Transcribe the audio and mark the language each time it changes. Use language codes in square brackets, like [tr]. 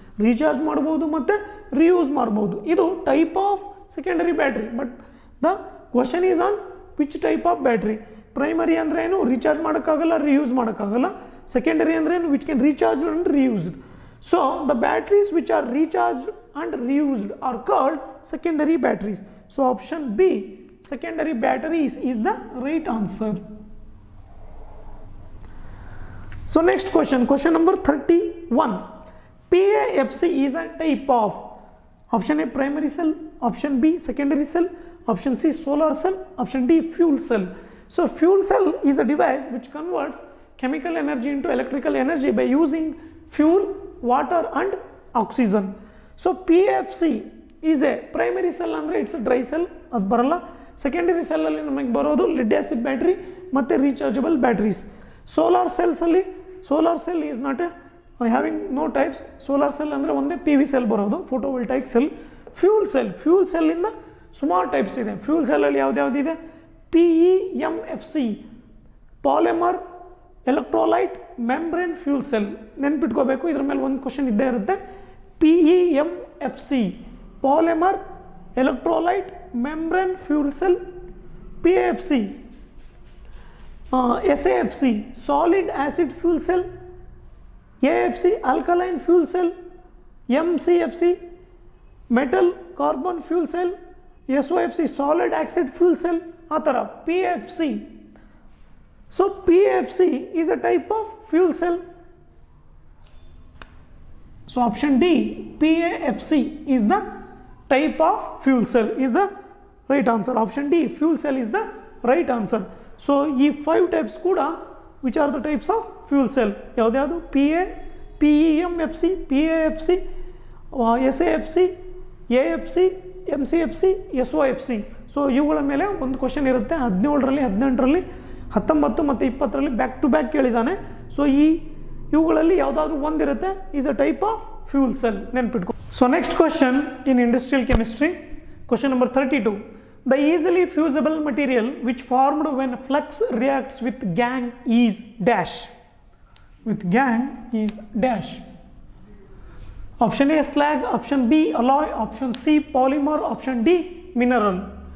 [kn] Recharge ಮಾಡ್ಬೋದು ಮತ್ತು reuse ಮಾಡ್ಬೋದು. [en] ಇದು type of secondary battery. But the question is on which type of battery. [kn] Primary ಅಂದರೆ ಏನು, ರೀಚಾರ್ಜ್ ಮಾಡೋಕ್ಕಾಗಲ್ಲ, ರೀಯೂಸ್ ಮಾಡೋಕ್ಕಾಗಲ್ಲ. ಸೆಕೆಂಡರಿ ಅಂದರೆ ಏನು, [en] Which can recharge and reused. So the batteries which are recharged and reused are called secondary batteries. So option B secondary batteries is the right answer. So next question number 31. PAFC is a type of, option A primary cell, option B secondary cell, option C solar cell, option D fuel cell. So fuel cell is a device which converts chemical energy into electrical energy by using fuel, water and oxygen. So PAFC is a primary cell ಅಂದರೆ it's dry cell, [kn] ಅದು ಬರಲ್ಲ. Secondary ಸೆಲ್ಲಲ್ಲಿ ನಮಗೆ ಬರೋದು LED acid battery ಮತ್ತು rechargeable batteries. [en] Solar ಸೆಲ್ಸಲ್ಲಿ, solar cell is not a having no types. [kn] Solar cell ಅಂದರೆ ಒಂದೇ PV cell ಬರೋದು, ಫೋಟೋವೋಲ್ಟೈಕ್ cell. Fuel cell, fuel ಸೆಲ್ಲಿಂದ ಸುಮಾರು ಟೈಪ್ಸ್ ಇದೆ. Fuel ಸೆಲ್ಲಲ್ಲಿ ಯಾವುದ್ಯಾವುದಿದೆ, PEMFC polymer electrolyte membrane fuel cell. ನೆನ್ಪಿಟ್ಕೋಬೇಕು, ಇದ್ರ ಮೇಲೆ ಒಂದು ಕ್ವಶನ್ ಇದ್ದೇ ಇರುತ್ತೆ. [en] PEMFC polymer electrolyte membrane fuel cell. PAFC, SAFC solid acid fuel cell, AFC alkaline fuel cell, MCFC metal carbon fuel cell, SOFC solid acid fuel cell. [kn] ಆ ಥರ PAFC. [en] So PAFC is a type of fuel cell. So option D PAFC is the type of fuel cell is the right answer. Option D fuel cell is the right answer. So ಈ 5 types ಕೂಡ which are the types of fuel cell ಯಾವ್ದು PEMFC, PAFC, SAFC, AFC, MCFC, SOFC. [kn] So ಇವುಗಳ ಮೇಲೆ ಒಂದು question ಇರುತ್ತೆ. 17ರಲ್ಲಿ 18ರಲ್ಲಿ 19 ಮತ್ತು 20ರಲ್ಲಿ back to back ಕೇಳಿದ್ದಾನೆ. So ಇವುಗಳಲ್ಲಿ ಯಾವುದಾದ್ರೂ ಒಂದಿರುತ್ತೆ [en] is a type of fuel cell, [kn] ನೆನ್ಪಿಟ್ಕೊ. [en] So next question in industrial chemistry, question number 32. The easily fusible material which formed when flux reacts with gangue is dash. With gangue is dash. Option A slag, option B alloy, option C polymer, option D mineral.